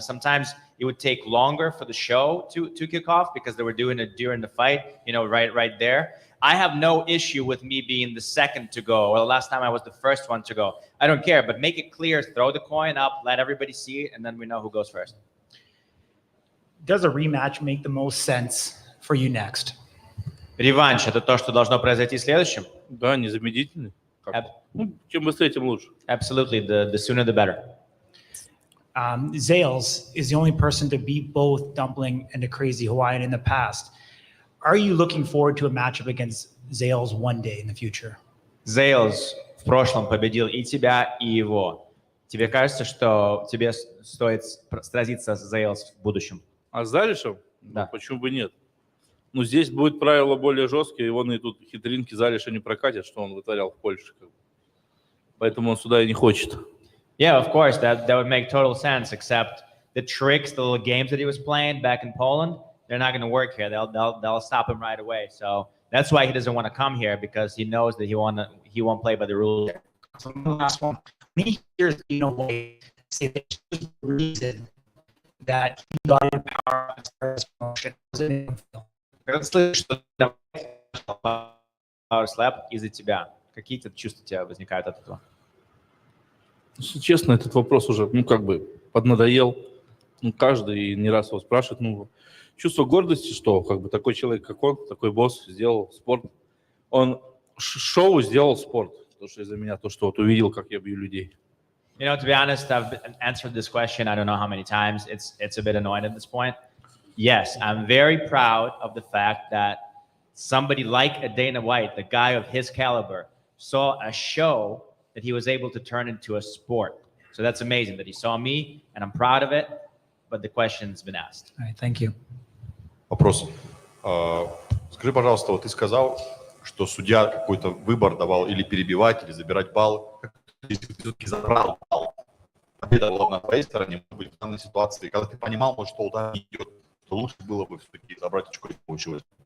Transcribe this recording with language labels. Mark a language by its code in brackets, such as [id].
[en] Sometimes it would take longer for the show to kick off because they were doing it during the fight, right there. I have no issue with me being the second to go, or the last time I was the first one to go. I don't care, but make it clear, throw the coin up, let everybody see it, and then we know who goes first. Does a rematch make the most sense for you next? [ru] Реванш – это то, что должно произойти следующим? Да, незамедлительно. Ну, чем быстрее, тем лучше. [en] Absolutely, the sooner the better. Zales is the only person to beat both Dumpling and the Crazy Hawaiian in the past. Are you looking forward to a matchup against Zales one day in the future? [ru] Зейлс в прошлом победил и тебя, и его. Тебе кажется, что тебе стоит сразиться с Зейлс в будущем? А с Залишем? Да. Ну, почему бы нет? Ну, здесь будет правила более жесткие, и вон и тут хитринки Залиша не прокатят, что он вытворял в Польше. Поэтому он сюда и не хочет. [en] Yeah, of course, that would make total sense, except the tricks, the little games that he was playing back in Poland, they're not going to work here. They'll stop him right away. So that's why he doesn't want to come here, because he knows that he won't play by the rules. So the last one. When he hears say that the reason that he got in power as far as promotion was in infield. [ru] Когда ты слышишь, что Power Slap из-за тебя, какие чувства у тебя возникают от этого? Если честно, этот вопрос уже, поднадоел. Каждый не раз его спрашивает. Чувство гордости, что такой человек, как он, такой босс, сделал спорт. Он шоу сделал спорт. Потому что из-за меня, что увидел, как я бью людей. [en] You know, to be honest, I've answered this question I don't know how many times. It's a bit annoying at this point. Yes, I'm very proud of the fact that somebody like a Dana White, the guy of his caliber, saw a show that he was able to turn into a sport. So that's amazing that he saw me, and I'm proud of it. But the question's been asked. All right, thank you. [ru] Вопрос. Скажи, пожалуйста, вот ты сказал, что судья какой-то выбор давал или перебивать, или забирать баллы. Если ты все-таки забрал балл, победа была на твоей стороне, может быть, в данной ситуации, когда ты понимал, может, что удар не идет, то лучше было бы все-таки забрать очко, и получилось.